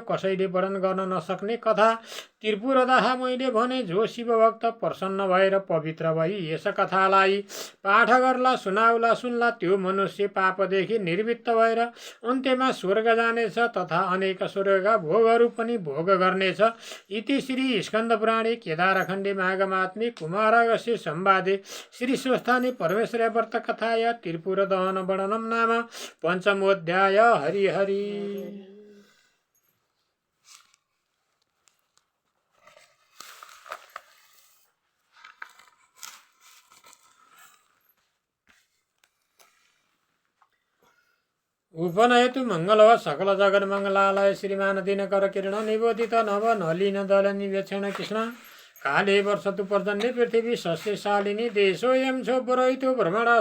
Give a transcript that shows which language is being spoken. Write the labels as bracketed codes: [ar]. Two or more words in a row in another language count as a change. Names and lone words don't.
[ne] कसैले वर्णन गर्न नसक्ने कथा त्रिपुरदाह मैले भने। जो शिवभक्त प्रसन्न भएर पवित्र भई यस कथालाई पाठ गर्ला सुनाउला सुन्ला त्यो मनुष्य पापदेखि निवृत्त भएर अन्त्यमा स्वर्ग जानेछ तथा अनेक स्वर्गका भोगहरू पनि भोग गर्नेछ। [sa] इति श्री स्कन्द पुराणे केदारखण्डे माघमात्मे कुमारागस्य संवादे श्री स्वस्थाने परमेश्वर व्रत कथाया त्रिपुर दहन वर्णनम नाम पञ्चमोऽध्याय। हरि हरि। उपनयतु मङ्गलव सकल जगन्मङ्गलालय श्रीमान दिनकर किरण निबोधित नव नलिन दल निवेक्षण कृष्ण काले वर्षतु पर्जन्य पृथिवी सस्यशालिनी देशोऽयं शोभरहितो भ्रमणा